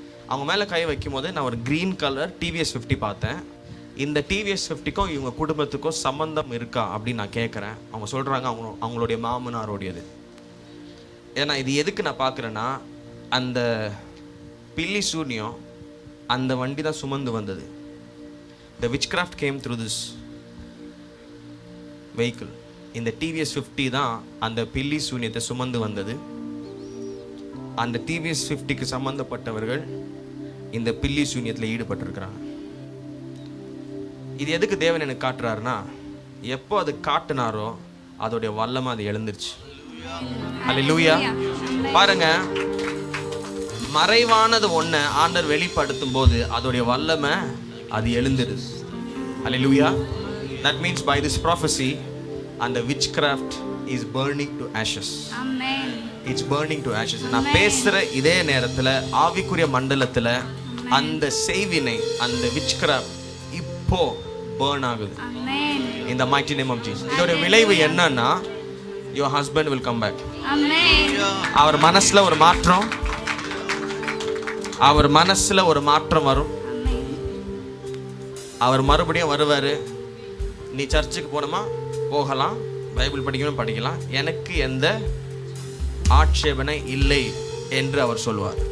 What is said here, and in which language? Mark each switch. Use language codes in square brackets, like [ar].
[ta] அவங்க மேலே கை வைக்கும் போது நான் ஒரு க்ரீன் கலர் டிவிஎஸ் 50 பார்த்தேன். இந்த டிவிஎஸ் 50க்கும் இவங்க குடும்பத்துக்கும் சம்மந்தம் இருக்கா அப்படின்னு நான் கேட்குறேன். அவங்க சொல்கிறாங்க அவங்களுடைய மாமனாரோடையது. ஏன்னா இது எதுக்கு நான் பார்க்குறேன்னா, அந்த பில்லி சூனியம் அந்த வண்டி தான் சுமந்து வந்தது. [en] The witchcraft came through this vehicle. [ta] இந்த டிவிஎஸ் 50 தான் அந்த பில்லி சூனியத்தை சுமந்து வந்தது. அந்த டிவிஎஸ் 50க்கு சம்பந்தப்பட்டவர்கள் இந்த பில்லி சூனியத்தில் ஈடுபட்டிருக்கிறாங்க. இது எதுக்கு தேவன் எனக்கு காட்டுறாருன்னா, எப்போ அது காட்டுனாரோ அதோடைய வல்லமை அது எழுந்துருச்சு. அல்லேலூயா. பாருங்க, மறைவானது ஒன்றை ஆண்டவர் வெளிப்படுத்தும் போது அதோடைய வல்லமை அது எழுந்துருது. அல்லேலூயா. [en] That means by this prophecy and the witchcraft is burning to ashes. Amen. It's burning to ashes. [ta] நான் பேசுற இதே நேரத்தில் ஆவிக்குரிய மண்டலத்தில் அந்த செய்வினை, அந்த witchcraft இப்போ burn ஆகுது. [en] Amen. In the mighty name of Jesus. [ta] இதோட விளைவு என்னன்னா, [en] your husband will come back. Amen. [ta] அவர் மனசுல ஒரு மாற்றம், அவர் மனசுல ஒரு மாற்றம் வரும். அவர் மறுபடியும் வருவாரு. நீ சர்ச்சுக்கு போகணுமா போகலாம், பைபிள் படிக்கணும் படிக்கலாம், எனக்கு எந்த ஆட்சேபனை இல்லை என்று அவர் சொல்வார்.